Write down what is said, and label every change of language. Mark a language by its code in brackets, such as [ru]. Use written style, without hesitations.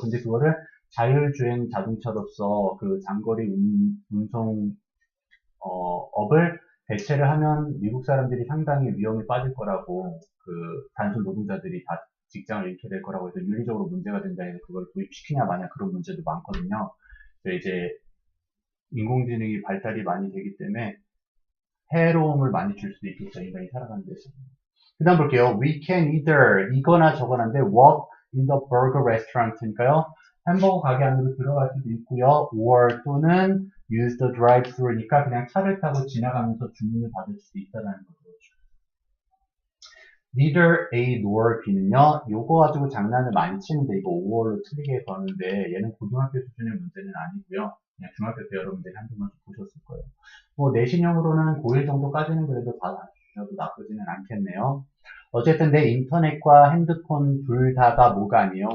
[ko] 근데 그거를 자율주행 자동차로서 그 장거리 운송 업을 대체를 하면 미국 사람들이 상당히 위험에 빠질 거라고 단순 노동자들이 다 직장을 잃게 될 거라고 해서 윤리적으로 문제가 된다 해서 그걸 도입시키냐 마냐 그런 문제도 많거든요. 그래서 이제 인공지능이 발달이 많이 되기 때문에 해로움을 많이 줄 수도 있겠죠. 인간이 살아가는 데서. 그 다음 볼게요. [en] We can either [ko] 이거나 저거나인데 [en] walk in the burger restaurant [ko] 니까요. 햄버거 가게 안으로 들어갈 수도 있고요. or 또는 [en] use the drive-thru [ko] 니까 그냥 차를 타고 지나가면서 주문을 받을 수도 있다는 거죠. neither A nor B는요. 요거 가지고 장난을 많이 치는데 이거 5월로 틀리게 거는데 얘는 고등학교 수준의 문제는 아니고요. 그냥 중학교 때 여러분들이 한두 번씩 보셨을 거예요. 뭐 내신형으로는 고1 정도까지는 그래도 다 주셔도 나쁘지는 않겠네요. 어쨌든 내 인터넷과 핸드폰 둘 다가 뭐가 아니에요.